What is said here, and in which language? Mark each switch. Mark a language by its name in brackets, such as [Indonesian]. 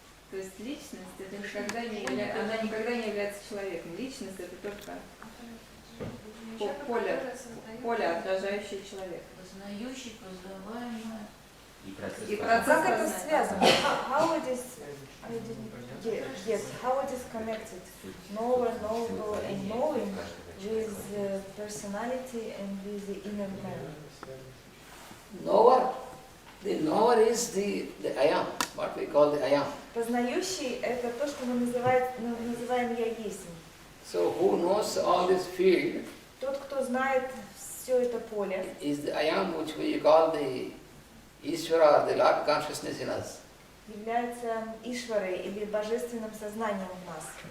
[Russian] То есть личность это никогда не является, она никогда не является человеком. Личность это только поле, отражающее человека. Познающий, познаваемый. И процесс И познания. процесс Как это познания. связано? [English] How it is, I didn't get, yes, how it is connected? Knower, knowable and knowing with the personality and with the inner man. Knower, the knower is the I am, what we call the I am. [Russian] Познающий – это то, что мы называем «я есть». [English] So who knows all this field [Russian] Тот, кто знает все это поле, [English] is the I am, which we call the Ishvara or the Lord consciousness in us. [Russian] является Ишварой или божественным сознанием в нас.